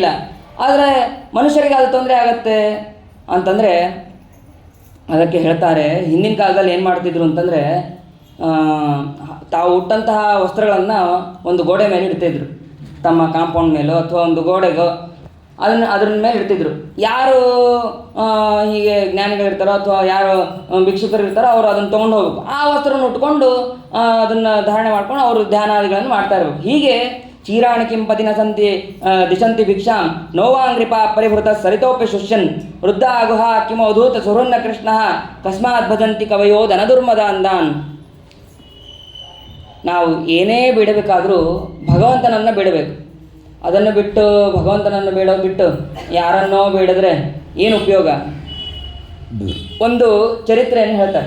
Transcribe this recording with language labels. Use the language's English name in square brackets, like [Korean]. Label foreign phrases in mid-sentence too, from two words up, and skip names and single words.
[Kannada] ಆದರೆ ಮನುಷ್ಯರಿಗೆ ಅದು ತೊಂದರೆ ಆಗತ್ತೆ ಅಂತಂದರೆ ಅದಕ್ಕೆ ಹೇಳ್ತಾರೆ, ಹಿಂದಿನ ಕಾಲದಲ್ಲಿ ಏನು ಮಾಡ್ತಿದ್ರು ಅಂತಂದರೆ ತಾವು ಉಟ್ಟಂತಹ ವಸ್ತ್ರಗಳನ್ನು ಒಂದು ಗೋಡೆ ಮೇಲೆ ಇಡ್ತಿದ್ರು, ತಮ್ಮ ಕಾಂಪೌಂಡ್ ಮೇಲೋ ಅಥವಾ ಒಂದು ಗೋಡೆಗೋ ಅದ್ರ ಮೇಲೆ ಇಡ್ತಿದ್ರು. ಯಾರು ಹೀಗೆ ಜ್ಞಾನಿಗಳಿರ್ತಾರೋ ಅಥವಾ ಯಾರು ಭಿಕ್ಷುಕರು ಇರ್ತಾರೋ ಅವರು ಅದನ್ನು ತೊಗೊಂಡು ಹೋಗ್ಬೇಕು, ಆ ವಸ್ತ್ರವನ್ನು ಉಟ್ಕೊಂಡು ಅದನ್ನು ಧಾರಣೆ ಮಾಡ್ಕೊಂಡು ಅವರು ಧ್ಯಾನಾದಿಗಳನ್ನು ಮಾಡ್ತಾ ಇರ್ಬೇಕು. [Sanskrit] ಹೀಗೆ ಚೀರಾಣಿ ಕಿಂಪತಿನ ಸಂತಿ ದಿಶಂತಿ ಭಿಕ್ಷಾಂ ನೋವಾಂಗ್ರಿಪ ಪರಿಭೃತ ಸರಿತೋಪಿ ಶುಷ್ಯನ್ ವೃದ್ಧ ಗುಹ ಕಿಮವಧೂತ ಸುಹೃನ್ನ ಕೃಷ್ಣ ಕಸ್ಮಾತ್ ಭಜಂತಿ ಕವಯೋ ಧನದುರ್ಮದ ಅಂದಾನ್. [Kannada] ನಾವು ಏನೇ ಬಿಡಬೇಕಾದರೂ ಭಗವಂತನನ್ನು ಬಿಡಬೇಕು. ಅದನ್ನು ಬಿಟ್ಟು ಭಗವಂತನನ್ನು ಬಿಟ್ಟು ಯಾರನ್ನೋ ಬೇಡಿದ್ರೆ ಏನು ಉಪಯೋಗ? ಒಂದು ಚರಿತ್ರೆಯನ್ನು ಹೇಳ್ತಾರೆ.